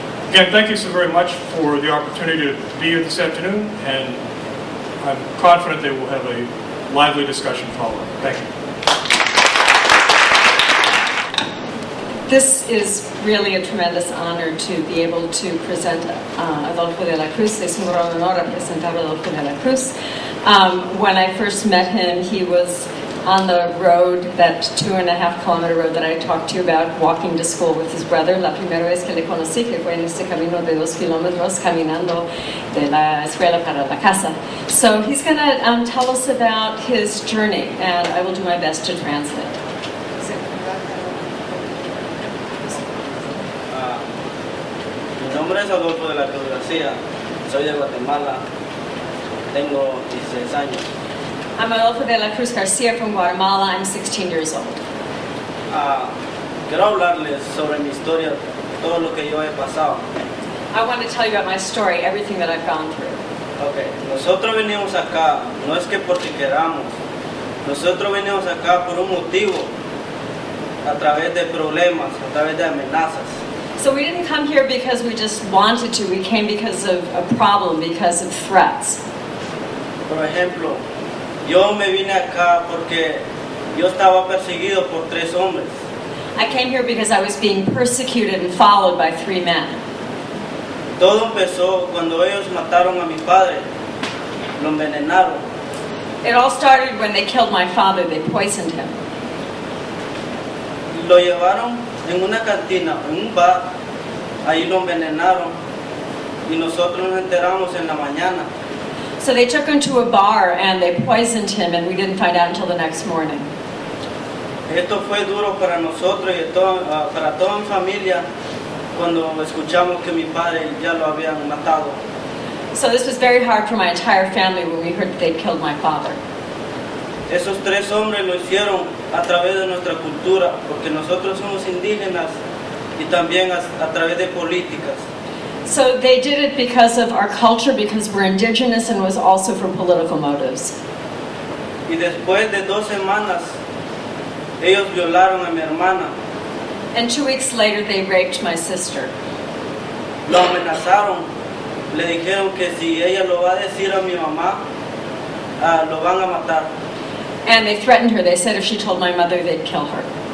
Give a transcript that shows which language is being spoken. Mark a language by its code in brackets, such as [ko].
[en] Again, thank you so very much for the opportunity to be here this afternoon, and I'm confident they will have a lively discussion following. Thank you. This is really a tremendous honor to be able to present Adolfo de la Cruz. [es] Es un gran honor presentar a Adolfo de la Cruz. [en] When I first met him, he was on the road, that 2.5 kilometer road that I talked to you about, walking to school with his brother. [es] La primera vez que le conocí, que fue en este camino de 2 kilómetros, caminando de la escuela para la casa. [en] So he's going to tell us about his journey, and I will do my best to translate. [es] Mi nombre es Adolfo de la Cruz García, soy de Guatemala, tengo 16 años. [en] I'm Adolfo de la Cruz Garcia from Guatemala. I'm 16 years old. [es] Quiero hablarles sobre mi historia, todo lo que yo he pasado. [en] I want to tell you about my story, everything that I've gone through. Okay. [es] Nosotros venimos acá, no es que porque queramos, nosotros venimos acá por un motivo, a través de problemas, a través de amenazas. [en] So we didn't come here because we just wanted to. We came because of a problem, because of threats. [es] Por ejemplo, yo me vine acá porque yo estaba perseguido por 3 hombres. [en] I came here because I was being persecuted and followed by 3 men. [es] Todo empezó cuando ellos mataron a mi padre, lo envenenaron. [en] It all started when they killed my father. They poisoned him. [es] Lo llevaron en una cantina, en un bar, ahí lo envenenaron y nosotros nos enteramos en la mañana. [en] So they took him to a bar and they poisoned him, and we didn't find out until the next morning. [es] Esto fue duro para nosotros y para toda mi familia cuando escuchamos que mi padre ya lo habían matado. [en] So this was very hard for my entire family when we heard that they'd killed my father. [es] Esos 3 hombres lo hicieron a través de nuestra cultura, porque nosotros somos indígenas y también a través de políticas. [en] So they did it because of our culture, because we're indigenous, and was also for political motives. [es] Y después de 2 semanas, ellos violaron a mi hermana. [en] And 2 weeks later, they raped my sister. [es] Lo amenazaron, le dijeron que si ella lo va a decir a mi mamá, lo van a matar. [en] And they threatened her. They said if she told my mother, they'd kill her.